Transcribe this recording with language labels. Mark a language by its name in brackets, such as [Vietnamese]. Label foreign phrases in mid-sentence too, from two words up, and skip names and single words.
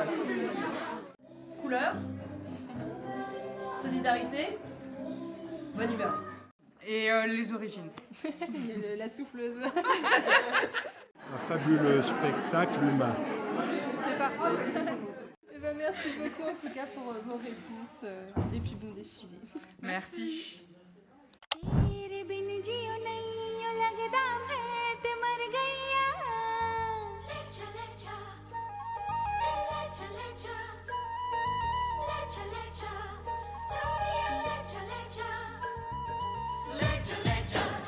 [French] Couleur, solidarité, bonne humeur. Et les origines. La souffleuse. Un fabuleux spectacle humain. C'est parfait. Eh ben, merci beaucoup en tout cas pour vos réponses et puis bon défilé. Merci. [Punjabi] ਤੇਰੇ ਬਿਨ ਜੀਓ ਨਹੀਂ ਲਗਦਾ ਮੈਂ ਤੇ ਮਰ ਗਈਆ ਲੈ ਚੱਲੇ ਜਾ ਸੋਣੀਆ ਲੈ ਚੱਲੇ ਜਾ ਲੈ ਚੱਲੇ ਜਾ